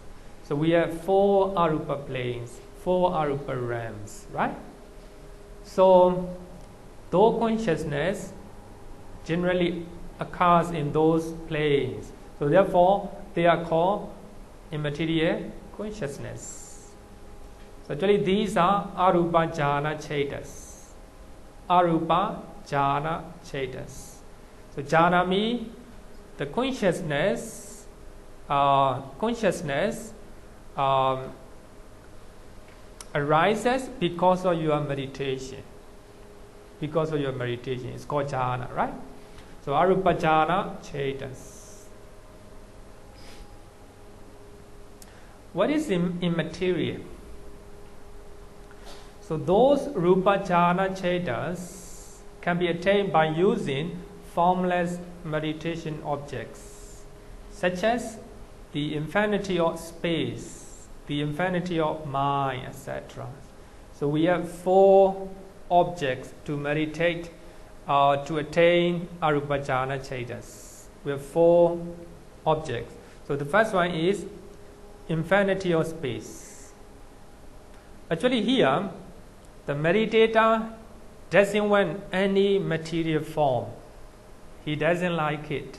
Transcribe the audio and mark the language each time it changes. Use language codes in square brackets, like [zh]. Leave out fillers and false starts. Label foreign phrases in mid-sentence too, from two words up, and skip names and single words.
[en] So we have 4 arupa planes, 4 arupa realms, right? So those consciousness generally occurs in those planes. So therefore, they are called immaterial consciousness. So actually, these are [pi] arupa jhana chetas. Arupa jhana chetas. [en] So jhana means the consciousness arises because of your meditation. Because of your meditation, it's called jhana, right? [pi] So arupa jhana chetas. [en] What is immaterial? So those [pi] rupa jhana chetas [en] can be attained by using formless meditation objects, such as the infinity of space, the infinity of mind, etc. So we have 4 objects to meditate to attain [pi] arupa jhana chetas. [en] We have 4 objects. So the first one is infinity of space. Actually here, the meditator doesn't want any material form. He doesn't like it.